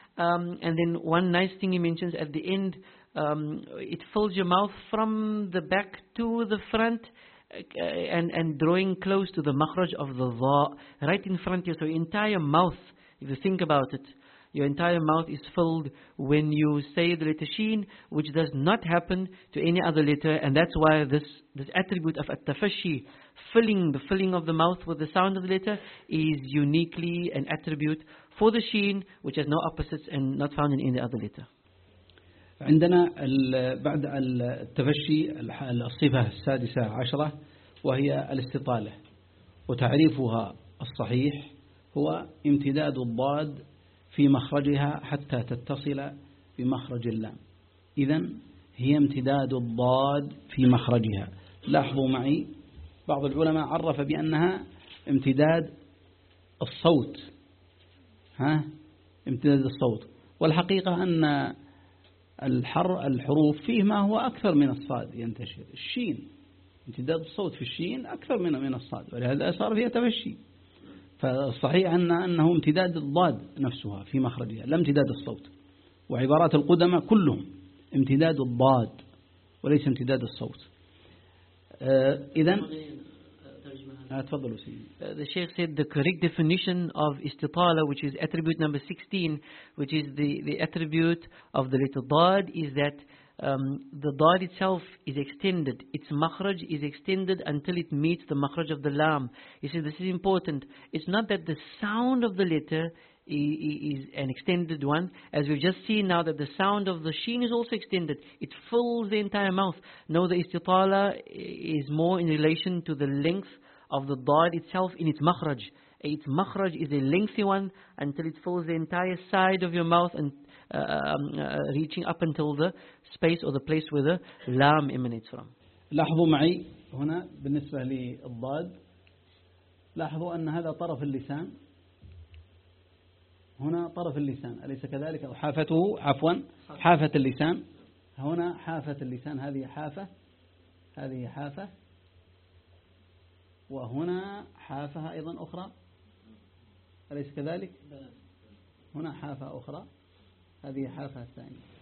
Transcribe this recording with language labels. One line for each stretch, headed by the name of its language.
English: And then one nice thing he mentions at the end, it fills your mouth from the back to the front, and drawing close to the makhraj of the dha, right in front of you. So your entire mouth, if you think about it, your entire mouth is filled when you say the letter sheen, which does not happen to any other letter, and that's why this attribute of at-tafashi, the filling of the mouth with the sound of the letter, is uniquely an attribute for the sheen, which has no opposites and not found in any other letter.
Arabic: عندنا بعد التفشي الصفة السادسة عشرة وهي الاستطالة، وتعريفها الصحيح هو امتداد الضاد في مخرجها حتى تتصل بمخرج اللام. إذن هي امتداد الضاد في مخرجها. لاحظوا معي، بعض العلماء عرف بأنها امتداد الصوت، ها امتداد الصوت، والحقيقة أن الحروف فيه ما هو أكثر من الصاد ينتشر. الشين امتداد الصوت في الشين أكثر من الصاد، ولهذا صار فيها تفشي. فالصحيح أنه امتداد الضاد نفسها في مخرجها لا امتداد الصوت، وعبارات القدماء كلهم امتداد الضاد وليس امتداد الصوت. إذن
English: The Sheikh said the correct definition of istitala, which is attribute number 16, which is the attribute of the letter dad, is that the dad itself is extended, its makhraj is extended until it meets the makhraj of the lam. He said this is important. It's not that the sound of the letter is an extended one, as we've just seen now that the sound of the sheen is also extended, it fills the entire mouth. No, the istitala is more in relation to the length of the dad itself in its makhraj. Its makhraj is a lengthy one until it fills the entire side of your mouth and reaching up until the space or the place where the lam emanates from.
Arabic: لاحظوا معي هنا بالنسبة للضاد، لاحظوا أن هذا طرف اللسان، هنا طرف اللسان، أليس كذلك؟ حافته، عفوا، حافة اللسان، هنا حافة اللسان، هذه حافة، وهنا حافها أيضا أخرى، أليس كذلك؟ هنا حافة أخرى، هذه حافة الثانية.